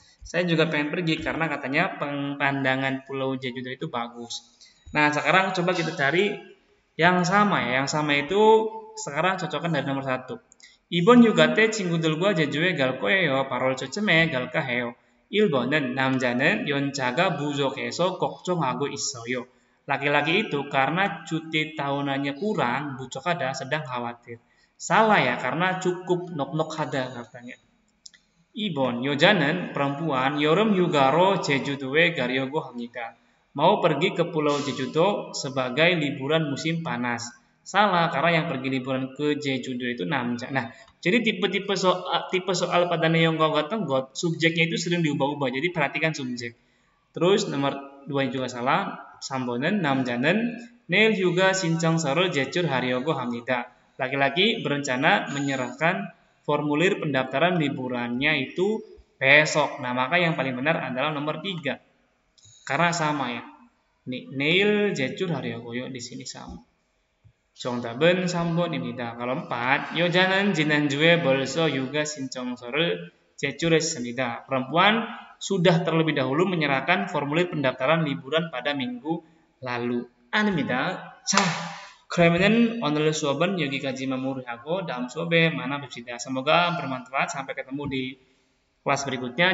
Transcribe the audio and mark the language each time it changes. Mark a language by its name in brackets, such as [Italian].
[Indonesian] Saya juga pengen pergi karena katanya pemandangan Pulau Jejudo itu bagus. Nah, sekarang coba kita cari yang sama ya. Yang sama itu sekarang cocokkan dari nomor 1. [Korean] 이번 휴가 때 친구들과 제주에 갈 거예요. 8월 초쯤에 갈까 해요. 1번은 남자는 연차가 부족해서 걱정하고 있어요. [Indonesian] Laki-laki itu karena cuti tahunannya kurang, bucokada sedang khawatir. Salah ya, karena cukup 넉넉하다 katanya. [Korean] 2번, 여자는 [Indonesian] perempuan [Korean] 여름 휴가로 제주도에 가려고 합니다. [Indonesian] Mau pergi ke Pulau Jejudo sebagai liburan musim panas. Salah, karena yang pergi liburan ke Jejudo itu namja. Nah, jadi tipe soal pada neonggok got subjeknya itu sering diubah-ubah. Jadi perhatikan subjek. Terus nomor 2 juga salah. [Korean] 3번은 남자는 내일 휴가 신청서를 제출하려고 합니다. [Indonesian] Laki-laki berencana menyerahkan formulir pendaftaran liburannya itu besok. Nah, maka yang paling benar adalah nomor 3. Karena sama ya. [Korean] 내일 제출하려고요. [Indonesian] di sini sama. [Korean] 정답은 3번입니다. [Indonesian] kalau 4, [Korean] 여자는 지난주에 벌써 휴가 신청서를 제출했습니다. [Indonesian] Perempuan sudah terlebih dahulu menyerahkan formulir pendaftaran liburan pada minggu lalu. [Korean] 아닙니다. 자, 그러면은 오늘 수업은 여기까지 마무리하고 다음 수업에 만나봅시다. [Indonesian] Semoga bermanfaat. Sampai ketemu di kelas berikutnya.